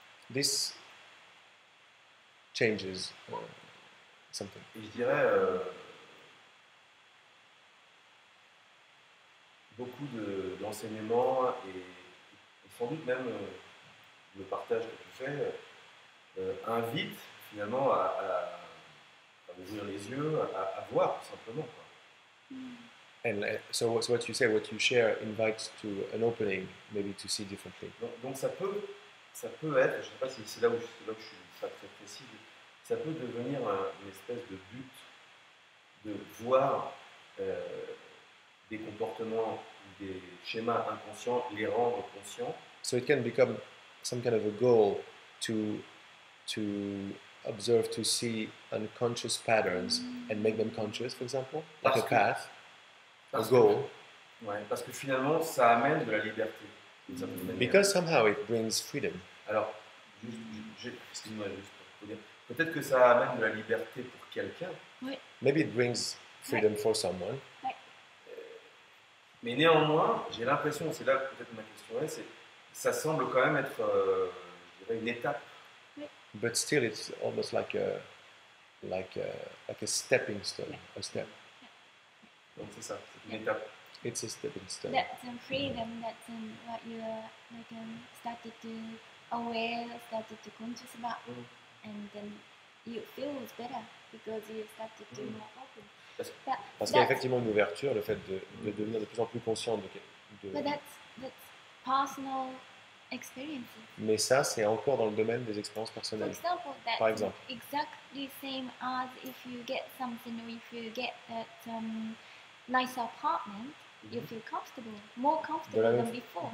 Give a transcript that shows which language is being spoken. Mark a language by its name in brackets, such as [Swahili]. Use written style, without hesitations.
[English] This changes something. [French] Et je dirais, beaucoup d'enseignements et sans doute même le partage que tu fais invite finalement à ouvrir les yeux, à voir tout simplement, quoi. [English] And so what you say, what you share invites to an opening, maybe to see differently. [French] Donc ça peut être, je ne sais pas si c'est là où je suis pas très précis, ça peut devenir une espèce de but de voir des comportements ou des schémas inconscients, les rendre conscients. [English] So it can become some kind of a goal to observe, to see unconscious patterns and make them conscious, for example, like a path, a goal. [French] Ouais, parce que finalement, ça amène de la liberté. [English] Because somehow it brings freedom. [French] Alors, excuse-moi, juste pour dire, peut-être que ça amène de la liberté pour quelqu'un. Oui. [English] Maybe it brings freedom for someone. [French] Mais néanmoins, j'ai l'impression, c'est là que peut-être ma question est, ça semble quand même être, je dirais, une étape. [English] But still, it's almost like a stepping stone, a step. [French] Donc c'est ça, c'est une étape. [English] It's a stepping stone. That's freedom. That's what you started to aware, started to conscious about, and then you feel better because you started to more open. [French] Parce qu'il y a effectivement une ouverture, le fait de devenir de plus en plus conscient de... [English] But that's personal experiences. [French] Mais ça, c'est encore dans le domaine des expériences personnelles. Par exemple. [English] Exactly same as if you get something, or if you get that nice apartment, you feel comfortable, more comfortable than before.